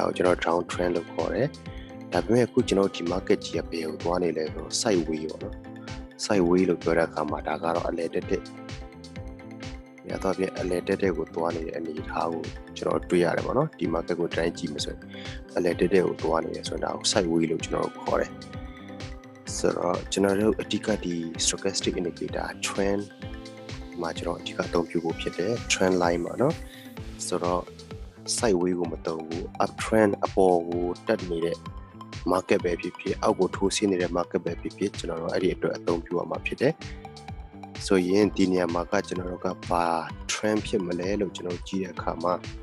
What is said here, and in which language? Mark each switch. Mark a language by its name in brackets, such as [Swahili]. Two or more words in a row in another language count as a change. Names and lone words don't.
[Burmese] ကိုကျွန်တော် [English] down trend [Burmese] လို့ခေါ်တယ်ဒါပေမဲ့အခုကျွန်တော်ဒီ market ကြီးကဘယ်ကိုသွားနေလဲဆိုတော့ sideway ပေါ့နော် sideway လို့ပြောတဲ့အခါမှာဒါကတော့အလဲတက်တက်ရတော့ပြ အလဲတက်တက်ကိုသွားနေတဲ့အနေအထားကိုကျွန်တော်တွေ့ရတယ်ပေါ့နော်ဒီ market ကိုတိုင်းကြည့်မယ်ဆိုရင်အလဲတက်တက်ကိုသွား နေတယ်ဆိုတော့ဒါကို sideway လို့ကျွန်တော်ခေါ်တယ်ဆိုတော့ကျွန်တော်တို့အဓိကဒီ [English] stochastic indicator trend [Burmese] မှာကျွန်တော်အဓိကအသုံးပြုဖို့ဖြစ်တယ် [English] trend line [Burmese] ပေါ့နော်ဆိုတော့ sideway ကိုမသုံးဘူး [English] up trend [Burmese] အပေါ်ကိုတက်နေတဲ့ market ပဲဖြစ်ဖြစ်အောက်ကိုထိုးဆင်းနေတဲ့ market ပဲဖြစ်ဖြစ်ကျွန်တော်တို့အဲ့ဒီအတွက်အသုံးပြုရမှာဖြစ်တယ်ဆိုရင်ဒီနေရာမှာကကျွန်တော်တို့ကဘာ trend ဖြစ်မလဲလို့ကျွန်တော်ကြည့်တဲ့အခါမှာ